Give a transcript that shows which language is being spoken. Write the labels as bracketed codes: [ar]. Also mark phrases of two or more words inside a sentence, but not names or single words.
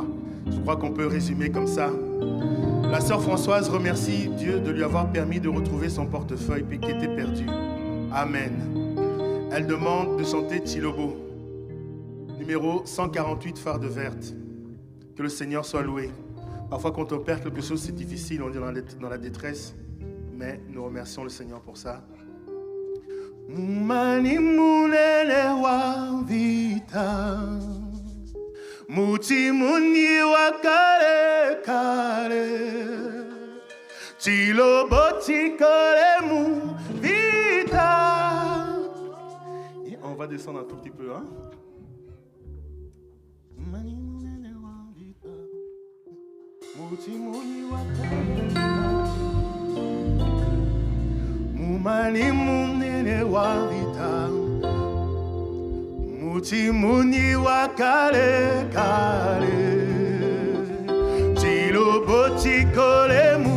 [fr] Je crois qu'on peut résumer comme ça. La sœur Françoise remercie Dieu de lui avoir permis de retrouver son portefeuille qui était perdu. Amen. Elle demande de chanter Chilobo, numéro 148, Farde verte. Que le Seigneur soit loué. Parfois, quand on perd quelque chose, c'est difficile, on est dans la détresse. Mais nous remercions le Seigneur pour ça. [kqn] Mumani munene wa vita, muti muni wa kare kare, chilobo chikore mu vita. [fr] Et on va descendre un tout petit peu, hein. [kqn] Mumani munene wa vita, muti muni wa kare kare. Mumani munene wa vita, muti muni wa kare kare, chilobo chikore